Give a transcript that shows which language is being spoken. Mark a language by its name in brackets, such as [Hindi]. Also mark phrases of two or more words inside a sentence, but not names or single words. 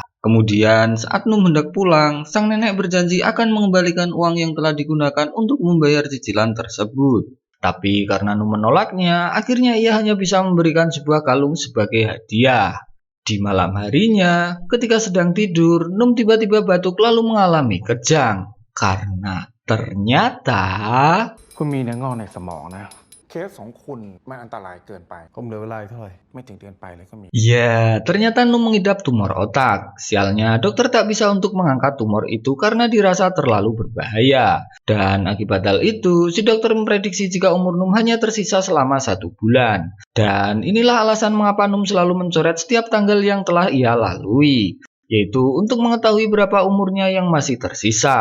[Indonesian] Kemudian, saat Num hendak pulang, sang nenek berjanji akan mengembalikan uang yang telah digunakan untuk membayar cicilan tersebut. Tapi karena Num menolaknya, akhirnya ia hanya bisa memberikan sebuah kalung sebagai hadiah. Di malam harinya, ketika sedang tidur, Num tiba-tiba batuk lalu mengalami kejang. Karena ternyata [Thai] คุณมีเนื้องอกในสมองนะ เคสของคุณมันอันตรายเกินไป ผมเหลือเวลาอีกเท่าไหร่ ไม่ถึงเดือนไปเลยก็มี [Indonesian] Ya, ternyata Num mengidap tumor otak. Sialnya, dokter tak bisa untuk mengangkat tumor itu karena dirasa terlalu berbahaya. Dan akibat hal itu, si dokter memprediksi jika umur Num hanya tersisa selama 1 bulan. Dan inilah alasan mengapa Num selalu mencoret setiap tanggal yang telah ia lalui, yaitu untuk mengetahui berapa umurnya yang masih tersisa.